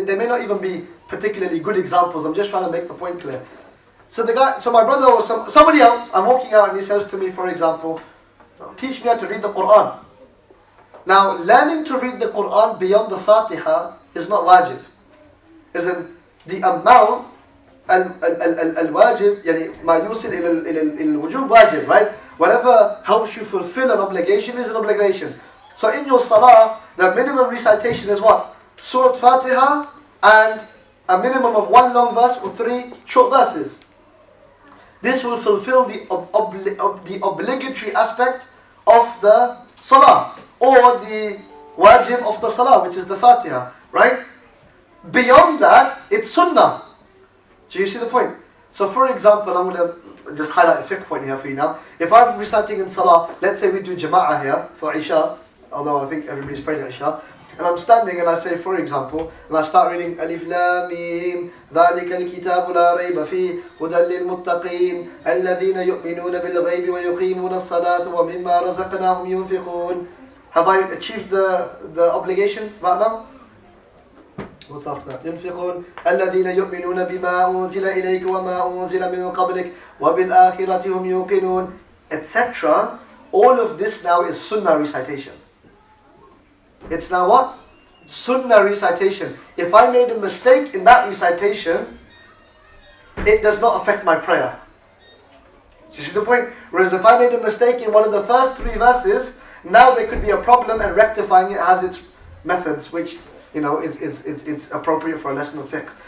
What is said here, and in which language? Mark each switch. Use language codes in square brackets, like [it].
[en] They may not even be particularly good examples. I'm just trying to make the point clear. So my brother or somebody else, I'm walking out and he says to me, for example, teach me how to read the Quran. Now, learning to read the Quran beyond the Fatiha is not wajib. Isn't the amount [ar] الواجب يعني ما يوصل إلى الوجوب واجب, right? [en] Whatever helps you fulfill an obligation is an obligation. So in your salah, the minimum recitation is what? Surah Fatiha and a minimum of one long verse or three short verses. This will fulfill the obligatory aspect of the salah, or the wajib of the salah, which is the Fatiha, right? Beyond that, it's sunnah. Do you see the point? So for example, I'm going to just highlight a fiqh point here for you now. If I'm reciting in salah, let's say we do jama'ah here for Isha, although I think everybody's praying at Isha, and I'm standing and I say, for example, and I start reading Alif Lam Mim, [ar] ذَلِكَ الْكِتَابُ لَا رَيْبَ فِيهِ هُدًى لِلْمُتَّقِينَ الَّذِينَ يُؤْمِنُونَ بِالْغَيْبِ وَيُقِيمُونَ الصَّلَاةَ وَمِمَّا رَزَقْنَاهُمْ يُنْفِقُونَ. [en] Have I achieved the obligation right now? What's after that? [ar] ينفقون الذين يؤمنون بما أنزل إليك وما أنزل من قبلك وبالآخرة هم يوقنون, etc. [en] All of this now is sunnah recitation. It's now what? Sunnah recitation. If I made a mistake in that recitation, it does not affect my prayer. You see the point? Whereas if I made a mistake in one of the first three verses, now there could be a problem, and rectifying it has its methods, which it's appropriate for a lesson of fiqh.